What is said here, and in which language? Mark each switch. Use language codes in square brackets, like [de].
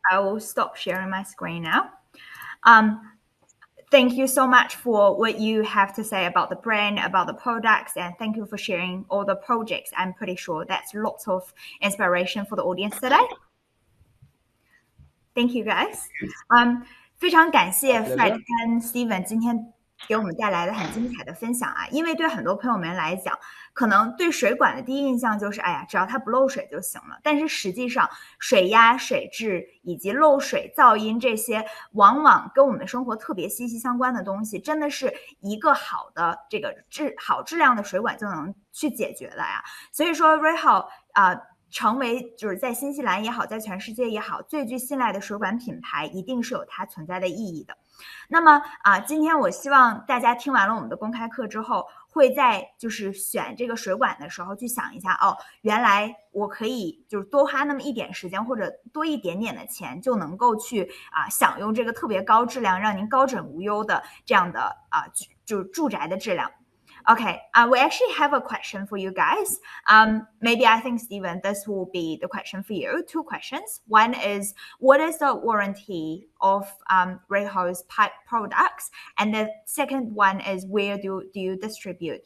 [en] I will stop sharing my screen now. Thank you so much for what you have to say about the brand, about the products, and thank you for sharing all the projects. I'm pretty sure that's lots of inspiration for the audience today. Thank you, guys. [zh] 非常感谢 Fred 跟 Steven 今天给我们带来的很精彩的分享啊！因为对很多朋友们来讲，可能对水管的第一印象就是，哎呀，只要它不漏水就行了。但是实际上，水压、水质以及漏水、噪音这些，往往跟我们的生活特别息息相关的东西，真的是一个好的这个好质量的水管就能去解决的呀。所以说 REHAU 成为就是在新西兰也好，在全世界也好，最具信赖的水管品牌，一定是有它存在的意义的。那么今天我希望大家听完了我们的公开课之后，会在就是选这个水管的时候去想一下，哦，原来我可以就是多花那么一点时间或者多一点点的钱，就能够去享用这个特别高质量，让您高枕无忧的这样的就是住宅的质量。 [en] Okay, we actually have a question for you guys. Maybe I think, Steven, this will be the question for you. Two questions. One is, what is the warranty of REHAU's pipe products? And the second one is, where do you distribute?